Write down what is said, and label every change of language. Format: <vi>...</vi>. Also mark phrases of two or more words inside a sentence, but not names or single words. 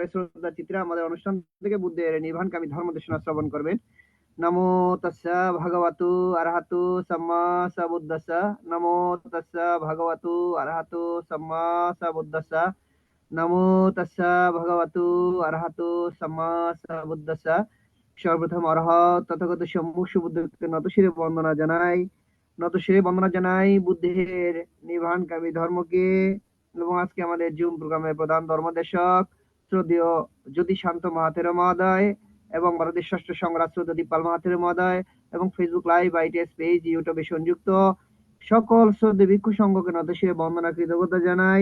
<bn>সহকারে শ্রদ্ধা চিত্রে আমাদের অনুষ্ঠান থেকে বুদ্ধের নির্বাণকামী ধর্ম দেশনা শ্রবণ করবেন।</bn> <pi>নমো তস্যা ভগবতু আরহাতু সাম্মা সাবুদ্দাসা। নমো তস্যা ভগবতু আরহাতু সাম্মা সাবুদ্দাসা। নমো তস্যা ভগবতু আরহাতু সাম্মা সাবুদ্দাসা।</pi> <bn>সর্বপ্রথম অরহত তথাগত সম্মুখ সুবুদ্ধকে নতশিরে বন্দনা জানাই বুদ্ধের নির্বাণকামী ধর্মকে। এবং আজকে আমাদের জুম প্রোগ্রামের প্রধান ধর্মদেশক শ্রদ্ধেয় জ্যোতিশান্ত মহাথেরো মহোদয় এবং ভারতের ষষ্ঠ সংগ্রাম শ্রদ্ধা দীপাল মহাথেরো মহোদয় এবং ফেসবুক লাইভ, আইটিএস পেজ, ইউটিউবে সংযুক্ত সকল শ্রদ্ধেয় ভিক্ষু সংঘকে নতশিরে বন্দনা কৃতজ্ঞতা জানাই।</bn>